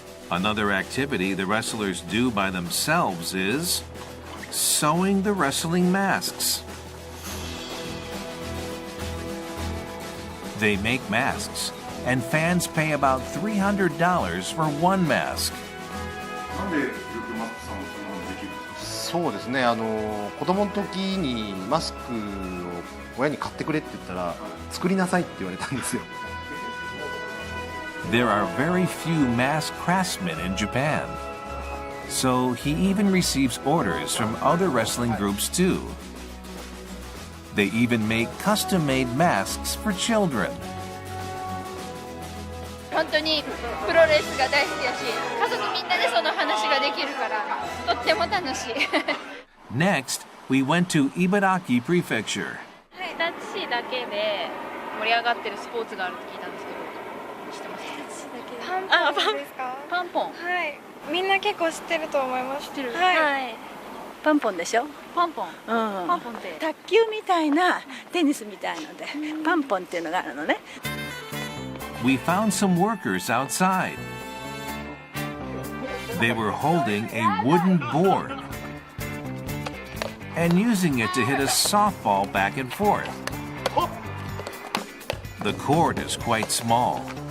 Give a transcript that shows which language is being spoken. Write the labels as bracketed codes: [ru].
[en] Another activity the wrestlers do by themselves is sewing the wrestling masks. They make masks, and fans pay about $300 for one mask. [ja] そうですね。子供の時にマスクを親に買ってくれって言ったら作りなさいって言われたんですよ。 [en] There are very few mask craftsmen in Japan, so he even receives orders from other wrestling groups too. They even make custom-made masks for children. [ja] 本当にプロレスが大好きだし、家族みんなでその話ができるからとっても楽しい。 [en] Next, we went to Ibaraki Prefecture. [ja] 日立市だけで盛り上がってるスポーツがあるって聞いたんですけど、知ってます？パンポンですか？パンポン。はい。みんな結構知ってると思います。知ってる。はい。パンポンでしょ？パンポン。パンポンって。卓球みたいなテニスみたいので、パンポンっていうのがあるのね。 [en] We found some workers outside. They were holding a wooden board and using it to hit a softball back and forth. The court is quite small.